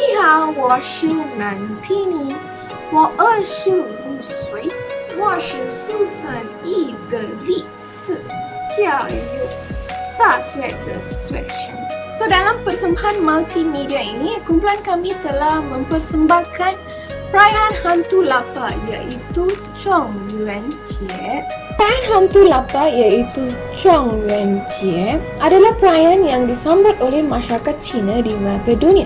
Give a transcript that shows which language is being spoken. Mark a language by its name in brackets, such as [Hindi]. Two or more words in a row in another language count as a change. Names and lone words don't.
[Chinese] 好，我是南提尼，我25岁，我是苏丹伊德里斯教育大学的学生。 [Malay] So, dalam persembahan multimedia ini, kumpulan kami telah mempersembahkan perayaan hantu lapar iaitu Chongyuanjie. Perayaan hantu lapar iaitu Chongyuanjie adalah perayaan yang disambut oleh masyarakat Cina di merata dunia.